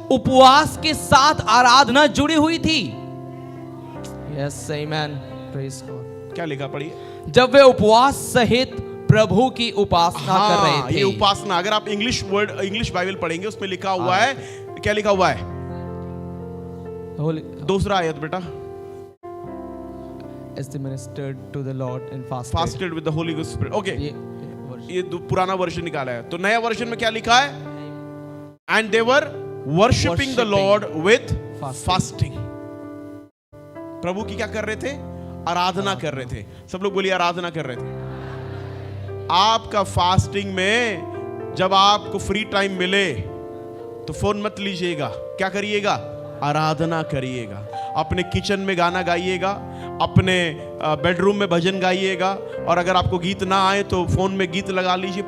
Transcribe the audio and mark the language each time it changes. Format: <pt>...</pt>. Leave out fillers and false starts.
<hi>उपवास के साथ आराधना जुड़ी हुई थी।</hi> <en>Yes, amen. Praise God.</en> <hi>क्या लिखा पढ़िए। जब वे उपवास सहित प्रभु की उपासना कर रहे थे। ये उपासना, अगर आप इंग्लिश बाइबल पढ़ेंगे उसमें लिखा हुआ है, क्या लिखा हुआ है? दूसरा आयत बेटा।</hi> <en>As they ministered to the Lord and fasted with the Holy Spirit. Okay.</en> <hi>ये पुराना वर्जन निकाला है, तो नया वर्जन में क्या लिखा है?</hi> <en>And they were worshiping the Lord with fasting.</en> <hi>प्रभु की क्या कर रहे थे? आराधना कर रहे थे। सब लोग बोलिए आराधना कर रहे थे। आपका फास्टिंग में जब आपको फ्री टाइम मिले तो फोन मत लीजिएगा, क्या करिएगा? आराधना करिएगा। अपने किचन में गाना गाइएगा, अपने बेडरूम में भजन गाइएगा, और अगर आपको गीत ना आए तो फोन में गीत लगा लीजिए।</hi>